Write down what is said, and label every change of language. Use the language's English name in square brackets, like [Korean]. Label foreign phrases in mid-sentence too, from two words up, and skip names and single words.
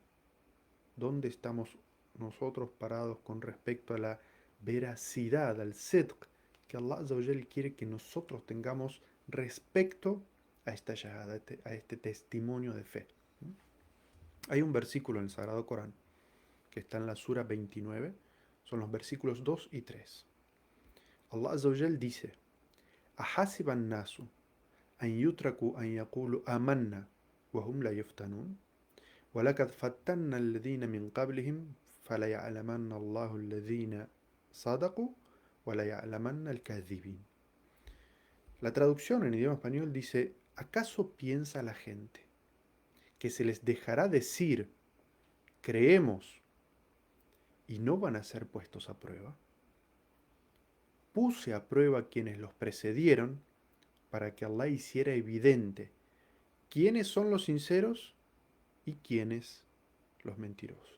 [Spanish] ¿Dónde estamos nosotros parados con respecto a la veracidad, al sidq, que Allah [Arabic] عز وجل [Spanish] quiere que nosotros tengamos respecto a esta shahada, a este testimonio de fe? Hay un versículo en el Sagrado Corán que está en la Sura 29, son los versículos 2 y 3. [Arabic] الله عز وجل dice: أحسب الناس أن يتركوا أن يقولوا آمنا وهم لا يفتنون ولقد فتنا الذين من قبلهم فليعلمن الله الذين صدقوا وليعلمن الكاذبين. [Spanish] La traducción en idioma español dice: ¿acaso piensa la gente que se les dejará decir creemos y no van a ser puestos a prueba? Puse a prueba a quienes los precedieron para que Allah hiciera evidente quiénes son los sinceros y quiénes los mentirosos.